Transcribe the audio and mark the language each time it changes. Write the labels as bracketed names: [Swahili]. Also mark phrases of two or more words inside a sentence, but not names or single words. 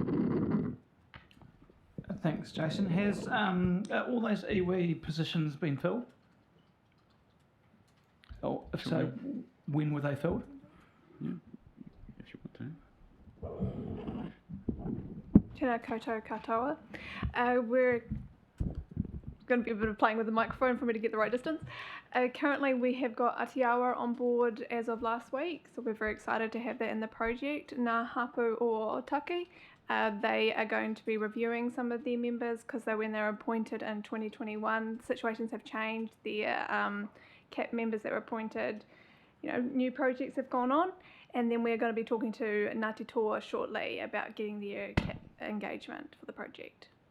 [English] Thanks, Jason. Has all those iwi positions been filled? Oh, if so, when were they filled? Yeah, if you want to. [Māori] Tēnā koutou katoa. [English] We're going to be a bit of playing with the microphone for me to get the right distance. Currently we have got Atiawa on board as of last week, so we're very excited to have that in the project. Ngā hapu o Otaki, they are going to be reviewing some of their members because when they were appointed in 2021, situations have changed. Their CAP members that were appointed, new projects have gone on, and then we're going to be talking to Ngāti Toa shortly about getting their CAP engagement for the project.